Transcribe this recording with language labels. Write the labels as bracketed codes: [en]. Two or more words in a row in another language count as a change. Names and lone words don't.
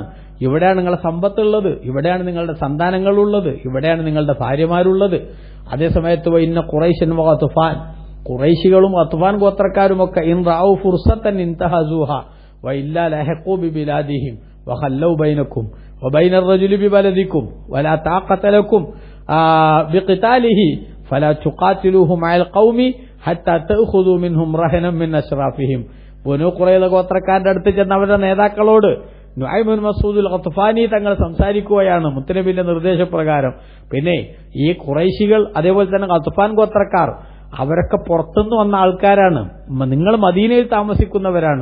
[ml] ഇവിടെയാണ് നിങ്ങളുടെ സമ്പത്തുള്ളത്, ഇവിടെയാണ് നിങ്ങളുടെ സന്താനങ്ങളുള്ളത്, ഇവിടെയാണ് നിങ്ങളുടെ ഭാര്യമാരുള്ളത്. [ar] അതേസമയത്ത് إن قريشا وغطفان, [ml] ഖുറൈശികളും ഗത്ഫാൻ ഗോത്രക്കാരുമൊക്കെ [ar] إن رأوا فرصة انتهزوها وإلا لحقوا ببلادهم وخلوا بينكم وبين الرجل ببلدكم ولا طاقة لكم بقتاله فلا تقاتلوه مع القوم حتى تأخذوا منهم رهنا من أشرافهم. [ml] ബനൂ ഖുറൈദ ഗോത്രക്കാരുടെ അടുത്ത് ചെന്ന അവരുടെ നേതാക്കളോട് നുഐമുബ്നു മസ്ഊദുൽ ഗത്ഫാനി തങ്ങൾ സംസാരിക്കുകയാണ് മുത്തനബിന്റെ നിർദ്ദേശപ്രകാരം. പിന്നെ ഈ ഖുറൈശികൾ അതേപോലെ തന്നെ ഗത്ഫാൻ ഗോത്രക്കാർ അവരൊക്കെ പുറത്തുനിന്ന് വന്ന ആൾക്കാരാണ്. നിങ്ങൾ മദീനയിൽ താമസിക്കുന്നവരാണ്.